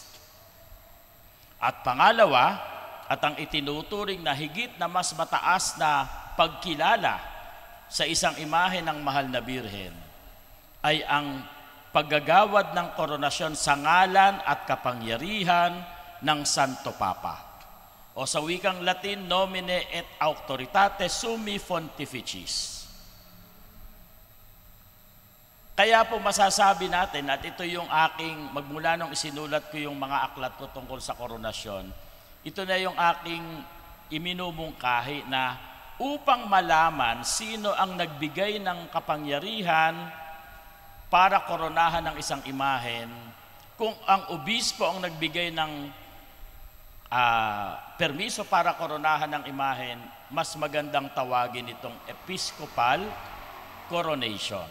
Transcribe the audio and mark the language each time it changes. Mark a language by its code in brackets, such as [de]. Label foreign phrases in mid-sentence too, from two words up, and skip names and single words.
[tl] At pangalawa, at ang itinuturing na higit na mas mataas na pagkilala sa isang imahe ng mahal na Birhen ay ang paggagawad ng koronasyon sa ngalan at kapangyarihan ng Santo Papa. O sa wikang Latin, [la] nomine et auctoritate summi pontificis. [tl] Kaya po masasabi natin at ito yung aking, magmula nung isinulat ko yung mga aklat ko tungkol sa koronasyon, ito na yung aking iminumungkahi na upang malaman sino ang nagbigay ng kapangyarihan para koronahan ng isang imahen, kung ang obispo ang nagbigay ng permiso para koronahan ng imahen, mas magandang tawagin itong [en] episcopal coronation.